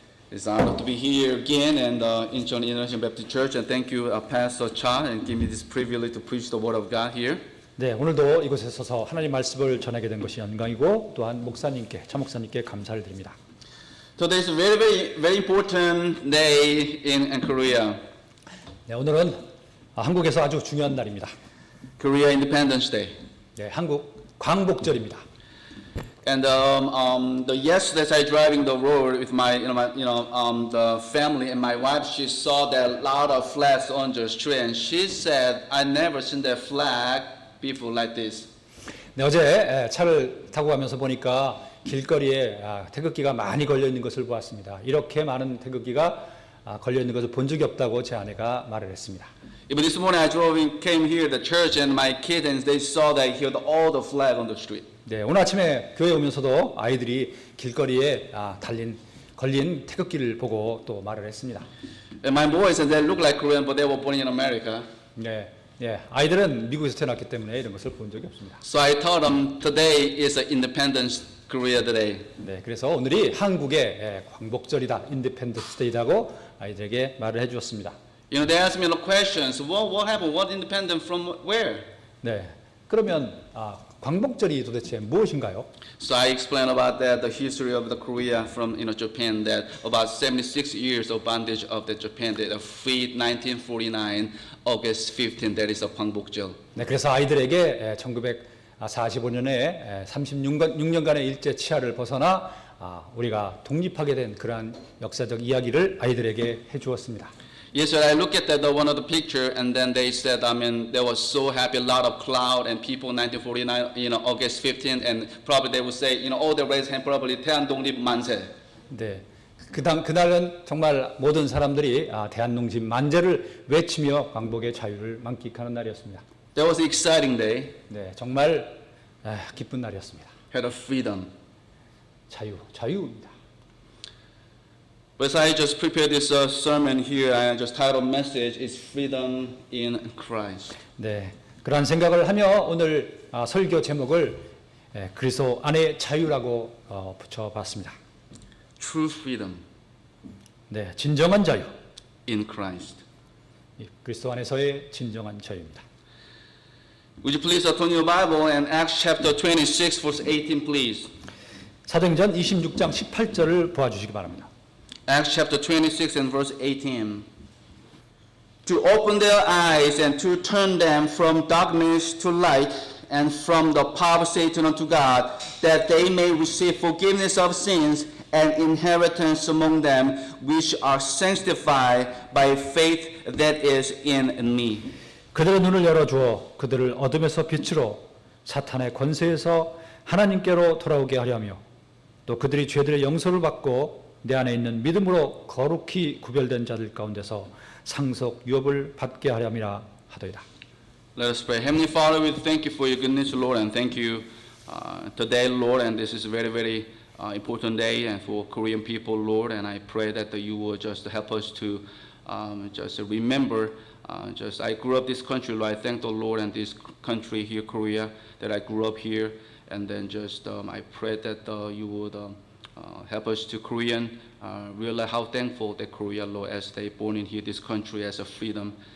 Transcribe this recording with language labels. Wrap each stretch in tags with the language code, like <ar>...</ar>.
<en>It's an honor to be here again and Incheon International Baptist Church, and thank you, Pastor Cha, and give me this privilege to preach the Word of God here.</en> <ko>네, 오늘도 이곳에 서서 하나님 말씀을 전하게 된 것이 영광이고 또한 목사님께, 차 목사님께 감사를 드립니다.</ko> <en>Today is a very important day in Korea.</en> <ko>네, 오늘은 한국에서 아주 중요한 날입니다.</ko> <en>Korea Independence Day.</en> <ko>네, 한국 광복절입니다.</ko> <en>And yesterday I driving the road with my the family and my wife. She saw that lot of flags on the street, and she said, "I never seen that flag before like this."</en> <ko>네, 어제 차를 타고 가면서 보니까 길거리에 태극기가 많이 걸려 있는 것을 보았습니다. 이렇게 많은 태극기가 걸려 있는 것을 본 적이 없다고 제 아내가 말을 했습니다.</ko> <en>Even this morning I came here to the church, and my kids and they saw that here all the flag on the street.</en> <ko>네, 오늘 아침에 교회 오면서도 아이들이 길거리에 걸린 태극기를 보고 또 말을 했습니다.</ko> <en>And my boys, they look like Korean, but they were born in America.</en> <ko>네, 아이들은 미국에서 태어났기 때문에 이런 것을 본 적이 없습니다.</ko> <en>So I told them today is Independence Korea Day.</en> <ko>네, 그래서 오늘이 한국의 광복절이다, 인디펜던스 데이라고 아이들에게 말을 해주었습니다.</ko> <en>You know, they asked me the questions. What happened? What independent from where?</en> <ko>네, 그러면 광복절이 도대체 무엇인가요?</ko> <en>So I explained about that, the history of the Korea from Japan, that about 76 years of bondage of the Japan, that freed 1949 August 15. That is a 광복절.</en> <ko>네, 그래서 아이들에게 1945년에 36년간의 일제 치하를 벗어나 우리가 독립하게 된 그러한 역사적 이야기를 아이들에게 해주었습니다.</ko> <en>Yes, sir. I look at one of the picture, and then they said, they were so happy, a lot of cloud and people. 1949, August 15, and probably they would say, all the raise hand, probably</en> <ko>대한독립 만세. 네, 그날은 정말 모든 사람들이 대한독립 만세를 외치며 광복의 자유를 만끽하는 날이었습니다.</ko> <en>That was an exciting day.</en> <ko>네, 정말 기쁜 날이었습니다.</ko> <en>Had a freedom.</en> <ko>자유입니다.</ko> <en>But I just prepared this sermon here. I just titled message is freedom in Christ.</en> <ko>네, 그러한 생각을 하며 오늘 설교 제목을 그리스도 안의 자유라고 붙여봤습니다.</ko> <en>True freedom.</en> <ko>네, 진정한 자유.</ko> <en>In Christ.</en> <ko>그리스도 안에서의 진정한 자유입니다.</ko> <en>Would you please turn your Bible and Acts chapter 26, verse 18, please.</en> <ko>사도행전 26장 18절을 보아주시기 바랍니다.</ko> <en>Acts chapter 26 and verse 18. To open their eyes and to turn them from darkness to light and from the power of Satan unto God, that they may receive forgiveness of sins and inheritance among them which are sanctified by faith that is in me.</en> <ko>그들의 눈을 열어주어 그들을 어둠에서 빛으로 사탄의 권세에서 하나님께로 돌아오게 하려며 또 그들이 죄들의 용서를 받고 내 안에 있는 믿음으로 거룩히 구별된 자들 가운데서 상속 유업을 받게 하려미라 하더이다.</ko> <en>Let us pray. Heavenly Father, we thank you for your goodness, Lord, and thank you today, Lord, and this is a very important day and for Korean people, Lord, and I pray that you will just help us to just remember. I grew up this country, Lord. I thank the Lord and this country here, Korea, that I grew up here, and then I pray that you would help us to Korean realize how thankful that Korea, Lord, as they born in here, this country as a freedom.</en>